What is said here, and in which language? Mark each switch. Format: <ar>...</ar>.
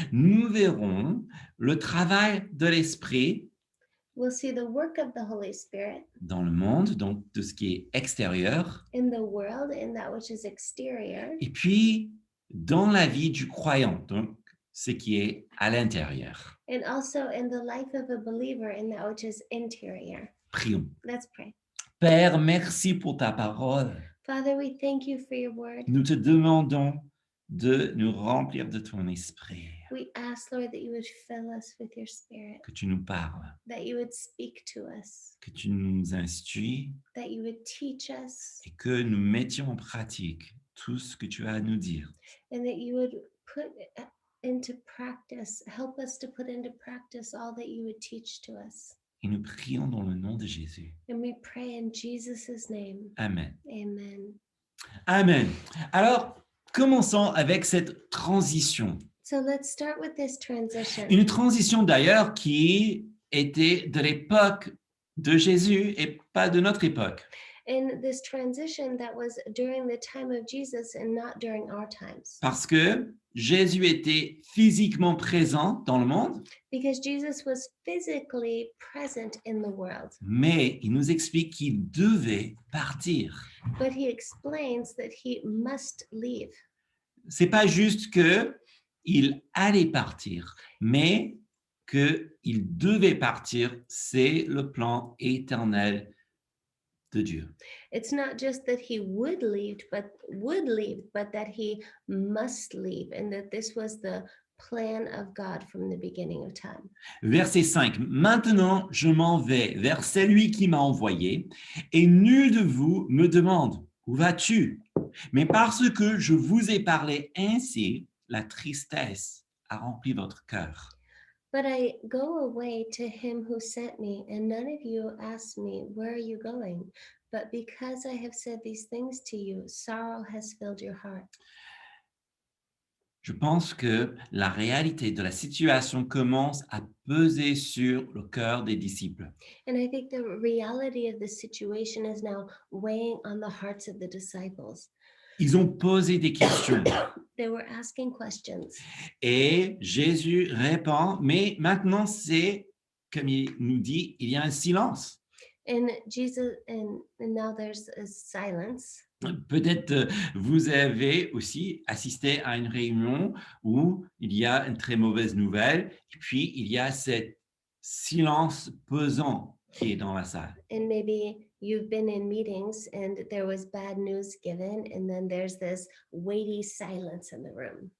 <fr>nous verrons le travail de l'esprit</fr> <en>we'll see the work of the Holy Spirit</en> <fr>dans le monde, donc de ce qui est extérieur,</fr> <en>in the world, in that which is exterior,</en> <fr>et puis dans la vie du croyant, donc ce qui est à l'intérieur.</fr> <en>and also in the life of a believer, in that which is interior.</en> <fr>Prions.</fr> <en>Let's pray.</en> <fr>Père, merci pour ta parole.</fr> <en>Father, we thank you for your word.</en> <fr>Nous te demandons de nous remplir de ton esprit,</fr> <en>We ask, Lord, that you would fill us with your spirit,</en> <fr>que tu nous parles,</fr> <en>that you would speak to us,</en> <fr>que tu nous instruis</fr> <en>that you would teach us,</en> <fr>et que nous mettions en pratique tout ce que tu as à nous dire.</fr> <en>and that you would put into practice, help us to put into practice all that you would teach to us.</en> <fr>Et nous prions dans le nom de Jésus.</fr> <en>And we pray in Jesus' name. Amen. Amen. Amen.</en> <fr>Alors, commençons avec cette transition.</fr> <en>So let's start with this transition.</en> <fr>Une transition d'ailleurs qui était de l'époque de Jésus et pas de notre époque.</fr> <en>And this transition that was during the time of Jesus and not during our times.</en> <fr>Parce que Jésus était physiquement présent dans le monde,</fr> <en>Because Jesus was physically present in the world.</en> <fr>mais il nous explique qu'il devait partir.</fr> <en>But he explains that he must leave.</en> <fr>C'est pas juste que il allait partir, mais que il devait partir. C'est le plan éternel de Dieu.</fr> <en>It's not just that he would leave, but that he must leave, and that this was the plan of God from the beginning of time.</en> <fr>Verset 5. Maintenant, je m'en vais vers celui qui m'a envoyé, et nul de vous me demande, où vas-tu? Mais parce que je vous ai parlé ainsi, la tristesse a rempli votre cœur.</fr> <en>But I go away to him who sent me, and none of you ask me, where are you going? But because I have said these things to you, sorrow has filled your heart.</en> <fr>Je pense que la réalité de la situation commence à peser sur le cœur des disciples.</fr> <en>And I think the reality of the situation is now weighing on the hearts of the disciples.</en> <fr>Ils ont posé des questions</fr> <en>They were asking questions.</en> <fr>et Jésus répond, mais maintenant c'est, comme il nous dit, il y a un silence.</fr> <en>And Jesus, and now there's a silence.</en> <fr>Peut-être vous avez aussi assisté à une réunion où il y a une très mauvaise nouvelle et puis il y a ce silence pesant qui est dans la salle.</fr> <en>And maybe you've been in meetings and there was bad news given, and then there's this weighty silence in the room.</en>